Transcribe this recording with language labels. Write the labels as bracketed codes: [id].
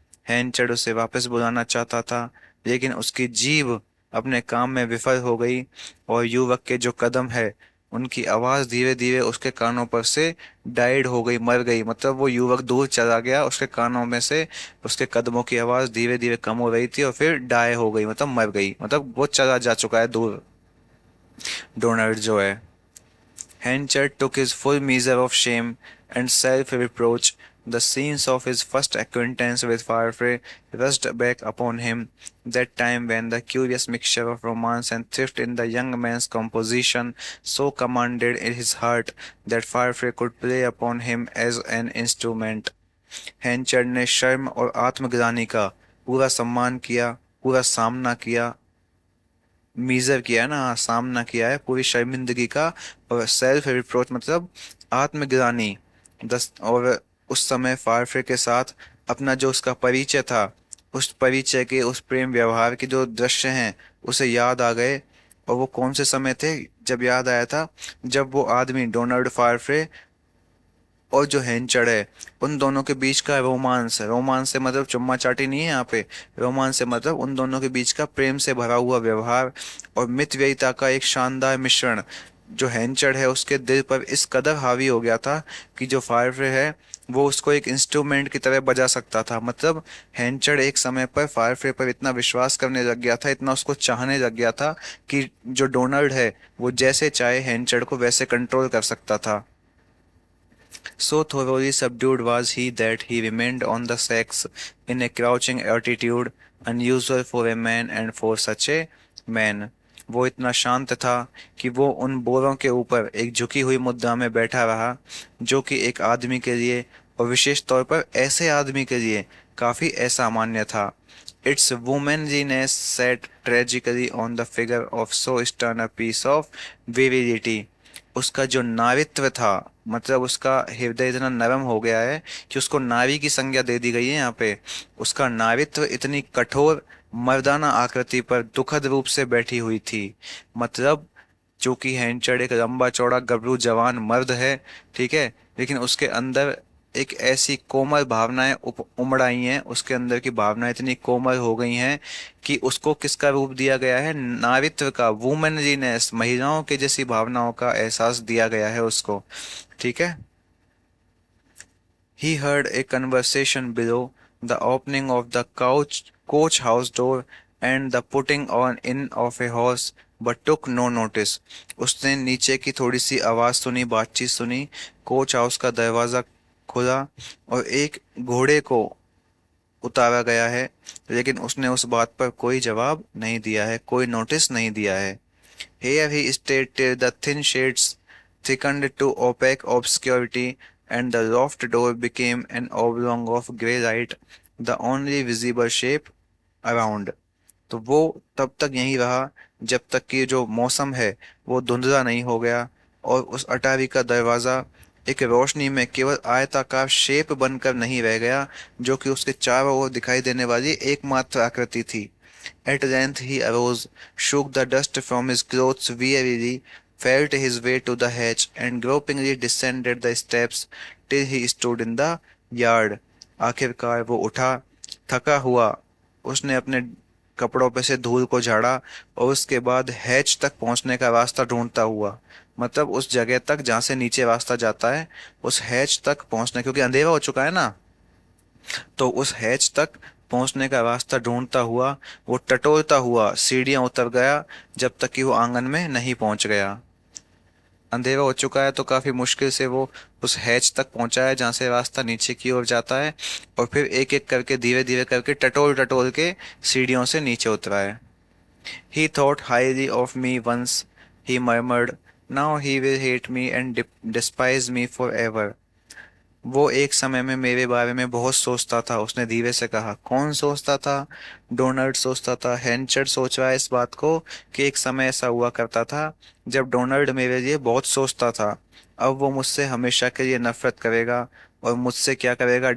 [hi] हैंचर्ड उसे वापस बुलाना चाहता था, लेकिन उसकी जीभ अपने काम में विफल हो गई, और युवक के जो कदम है उनकी आवाज धीरे धीरे उसके कानों पर से डाइड हो गई, मर गई। मतलब वो युवक दूर चला गया, उसके कानों में से उसके कदमों की आवाज धीरे धीरे कम हो रही थी और फिर डाई हो गई, मतलब मर गई, मतलब वो चला जा चुका है दूर, डोनाल्ड जो है। [en] Henchard took his full measure of shame and self-reproach. The scenes of his first acquaintance with Firefly rushed back upon him, that time when the curious mixture of romance and thrift in the young man's composition so commanded in his heart that Firefly could play upon him as an instrument. [hi] हैंचर ने शर्म और आत्मग्लानि का पूरा सम्मान किया, पूरा सामना किया, मीजर किया है ना, सामना किया है पूरी शर्मिंदगी का। और सेल्फ रिप्रोच मतलब आत्मग्लानि। दस और उस समय फारफे के साथ अपना जो उसका परिचय था, उस परिचय के उस प्रेम व्यवहार के जो दृश्य हैं उसे याद आ गए। और वो कौन से समय थे जब याद आया था? जब वो आदमी डोनाल्ड फारफे और जो हेंचड़ है उन दोनों के बीच का रोमांस है। रोमांस से मतलब चुम्मा चाटी नहीं है यहाँ पे। रोमांस से मतलब उन दोनों के बीच का प्रेम से भरा हुआ व्यवहार और मितव्ययिता का एक शानदार मिश्रण जो हेंचड़ है उसके दिल पर इस कदर हावी हो गया था कि जो फायरफ्रे है वो उसको एक इंस्ट्रूमेंट की तरह बजा सकता था। मतलब हेंचड़ एक समय पर फायरफ्रे पर इतना विश्वास करने लग गया था, इतना उसको चाहने लग गया था कि जो डोनाल्ड है वो जैसे चाहे हेंचड़ को वैसे कंट्रोल कर सकता था। [en] So thoroughly subdued was he that he remained on the sex in a crouching attitude unusual for a man and for such a man. [hi] वो इतना शांत था कि वो उन बोरों के ऊपर एक झुकी हुई मुद्रा में बैठा रहा, जो कि एक आदमी के लिए और विशेष तौर पर ऐसे आदमी के लिए काफी असामान्य था। [en] Its womanliness sat tragically on the figure of so stern a piece of virility. [hi] उसका जो नारित्व था, मतलब उसका हृदय इतना नरम हो गया है कि उसको नारी की संज्ञा दे दी गई है यहाँ पे। उसका नारित्व इतनी कठोर मर्दाना आकृति पर दुखद रूप से बैठी हुई थी। मतलब जो कि हैंचड़ एक लंबा चौड़ा गबरू जवान मर्द है, ठीक है, लेकिन उसके अंदर एक ऐसी कोमल भावनाएं उमड़ आई हैं, उसके अंदर की भावनाएं इतनी कोमल हो गई हैं कि उसको किसका रूप दिया गया है? नारित्व का, वुमेनलीनेस, महिलाओं के जैसी भावनाओं का एहसास दिया गया है उसको। ठीक है। [en] He heard a conversation below, the opening of the coach house door, and the putting on in of a horse, but took no notice. [hi] उसने नीचे की थोड़ी सी आवाज सुनी, बातचीत सुनी, कोच हाउस का दरवाजा खुला और एक घोड़े को उतारा गया है, लेकिन उसने उस बात पर कोई जवाब नहीं दिया है, कोई नोटिस नहीं दिया है। [en] Here he stayed till the thin shades thickened to opaque obscurity and the loft door became an oblong of grey light, the only visible shape around. [hi] तो वो तब तक यहीं रहा जब तक कि जो मौसम है वो धुंधला नहीं हो गया और उस अटारी का दरवाजा एक रोशनी में केवल आयताकार शेप बनकर नहीं रह गया, जो कि उसके चारों ओर दिखाई देने वाली एकमात्र आकृति थी। [en] At length he arose, shook the dust from his clothes wearily, felt his way to the hatch, and gropingly descended the steps till he stood in the yard. [hi] आखिरकार वो उठा, थका हुआ। उसने अपने कपड़ों पे से धूल को झाड़ा और उसके बाद हैच तक पहुंचने का रास्ता ढूंढता हुआ, मतलब उस जगह तक जहां से नीचे रास्ता जाता है, उस हैच तक पहुंचने, क्योंकि अंधेरा हो चुका है ना, तो उस हैच तक पहुंचने का रास्ता ढूंढता हुआ वो टटोलता हुआ सीढ़ियां उतर गया, जब तक कि वो आंगन में नहीं पहुंच गया। अंधेरा हो चुका है तो काफी मुश्किल से वो उस हैच तक पहुंचा है जहां से रास्ता नीचे की ओर जाता है, और फिर एक एक करके धीरे धीरे करके टटोल टटोल के सीढ़ियों से नीचे उतरा है। [en] He thought highly of me once, he murmured. Now he will hate me and despise me forever. [hi] वो एक समय में मेरे बारे में बहुत सोचता था, उसने धीरे से कहा। कौन सोचता था? डोनाल्ड सोचता था। हैंचर्ड सोच रहा है इस बात को कि एक समय ऐसा हुआ करता था जब डोनाल्ड मेरे लिए बहुत सोचता था। अब वो मुझसे हमेशा के लिए नफरत करेगा और मुझसे क्या करेगा?